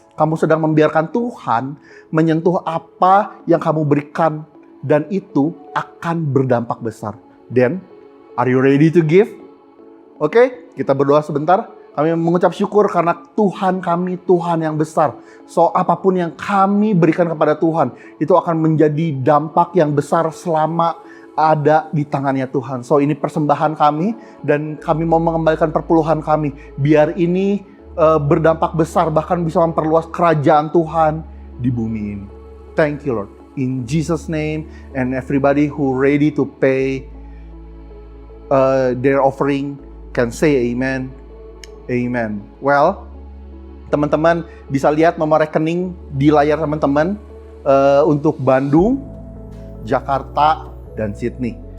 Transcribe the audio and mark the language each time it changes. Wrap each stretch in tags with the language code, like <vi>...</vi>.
<id>Kamu sedang membiarkan Tuhan menyentuh apa yang kamu berikan, dan itu akan berdampak besar.</id> <en>Then, are you ready to give?</en> <id>Oke, kita berdoa sebentar. Kami mengucap syukur karena Tuhan kami, Tuhan yang besar. So, apapun yang kami berikan kepada Tuhan, itu akan menjadi dampak yang besar selama ada di tangannya Tuhan. So, ini persembahan kami, dan kami mau mengembalikan perpuluhan kami. Biar ini berdampak besar, bahkan bisa memperluas kerajaan Tuhan di bumi ini.</id> <en>Thank you, Lord. In Jesus' name, and everybody who ready to pay their offering can say amen.</en> <id>Amen. Well, teman-teman bisa lihat nomor rekening di layar teman-teman untuk Bandung, Jakarta, dan Sydney.</id>